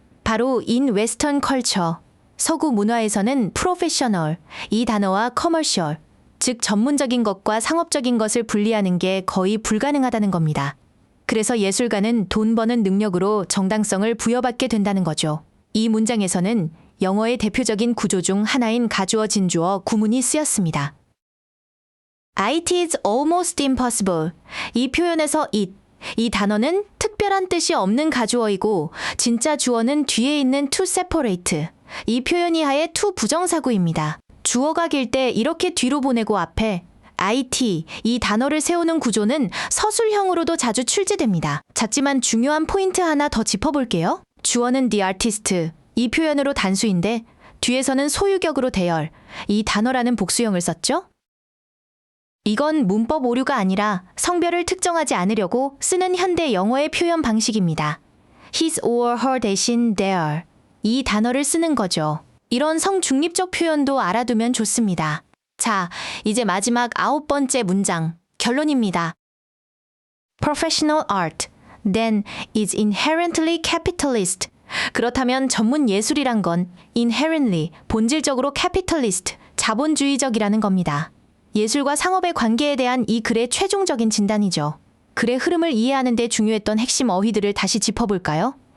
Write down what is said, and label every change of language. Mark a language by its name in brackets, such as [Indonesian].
[Korean] 바로 [English] in Western culture, [Korean] 서구 문화에서는 professional, 이 단어와 commercial, 즉 전문적인 것과 상업적인 것을 분리하는 게 거의 불가능하다는 겁니다. 그래서 예술가는 돈 버는 능력으로 정당성을 부여받게 된다는 거죠. 이 문장에서는 영어의 대표적인 구조 중 하나인 가주어 진주어 구문이 쓰였습니다. [English] It is almost impossible. [Korean] 이 표현에서 it, 이 단어는 특별한 뜻이 없는 가주어이고 진짜 주어는 뒤에 있는 [English] to separate, [Korean] 이 표현 이하의 to 부정사구입니다. 주어가 길 때 이렇게 뒤로 보내고 앞에 IT, 이 단어를 세우는 구조는 서술형으로도 자주 출제됩니다. 작지만 중요한 포인트 하나 더 짚어볼게요. 주어는 the artist, 이 표현으로 단수인데 뒤에서는 소유격으로 대열, 이 단어라는 복수형을 썼죠? 이건 문법 오류가 아니라 성별을 특정하지 않으려고 쓰는 현대 영어의 표현 방식입니다. [English] his or her [Korean] 대신 their, 이 단어를 쓰는 거죠. 이런 성중립적 표현도 알아두면 좋습니다. 자, 이제 마지막 9번째 문장, 결론입니다. [English] Professional art, then is inherently capitalist. [Korean] 그렇다면 전문 예술이란 건 inherently, 본질적으로 capitalist, 자본주의적이라는 겁니다. 예술과 상업의 관계에 대한 이 글의 최종적인 진단이죠. 글의 흐름을 이해하는 데 중요했던 핵심 어휘들을 다시 짚어볼까요?